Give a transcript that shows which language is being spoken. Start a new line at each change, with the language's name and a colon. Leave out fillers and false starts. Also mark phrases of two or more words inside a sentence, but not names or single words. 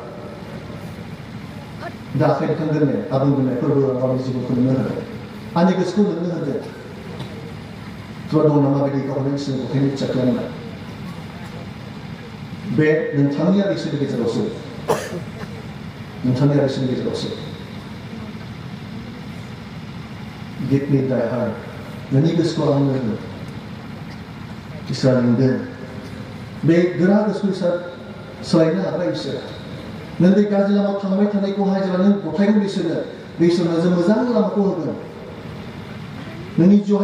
Bodo: दा आखाइ दिखांगोन ने आं बुंगोन ने फोरबो गावनि जिबनखौ नोंनो होदों आंनि गोसोखौ नोंनो होदों थुवा दं नामा बायदि गावनो इसोरनि गथायनो इच्छा खालामनाय बे नोंथांनि आरो इसोरनि गेजेरावसो नोंथांनि आरो इसोरनि गेजेरावसो
English: give me thy heart
Bodo: नोंनि गोसोखौ आंनो हो इसोरा लिंदों बे गोरा गोसोखौ इसोरा सोलायनो हाग्रा इसोर नों बे गाज्रि लामायाव थांबाय थानायखौहाय जेब्ला नों गथायगोन बिसोरनो बे इसोरनो जों मोजां लामाखौ होगोन नोंनि जिउहाय